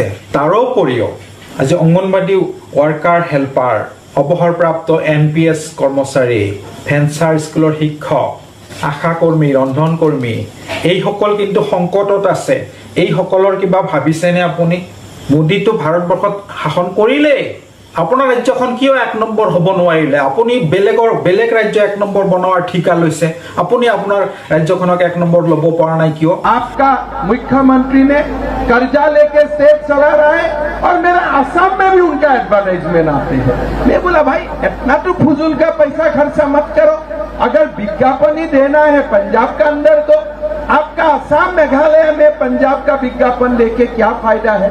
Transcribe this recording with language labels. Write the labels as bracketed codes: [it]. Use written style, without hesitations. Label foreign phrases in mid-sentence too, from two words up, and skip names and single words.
[as] তাৰোপৰিও আজি অংগনবাদী ৱাৰ্কাৰ হেল্পাৰ, অৱসৰপ্ৰাপ্ত MPS কৰ্মচাৰী, ভেঞ্চাৰ স্কুলৰ শিক্ষক, আশা কৰ্মী, ৰন্ধন কৰ্মী এইসকল কিন্তু সংকটত আছে। এইসকলৰ কিবা ভাবিছেনে আপুনি? মোদীটো ভাৰতবৰ্ষত শাসন কৰিলে, আপোনাৰ ৰাজ্যখন কিয় 1 নম্বৰ হ'ব নোৱাৰিলে? আপুনি বেলেগ ৰাজ্য 1 নম্বৰ বনোৱাৰ ঠিকা লৈছে, আপুনি আপোনাৰ ৰাজ্যখনক 1 নম্বৰ ল'ব পৰা নাই কিয়? [hi] आपका मुख्यमंत्री ने कर्जा लेके स्टेट चला रहा है और मेरा असम में भी उनका एडवर्टाइजमेंट आते हैं। मैं बोला भाई इतना तो फजूल का पैसा खर्चा मत करो, अगर विज्ञापन ही देना है पंजाब का अंदर तो आपका असम मेघालय में पंजाब का विज्ञापन लेके क्या फायदा है?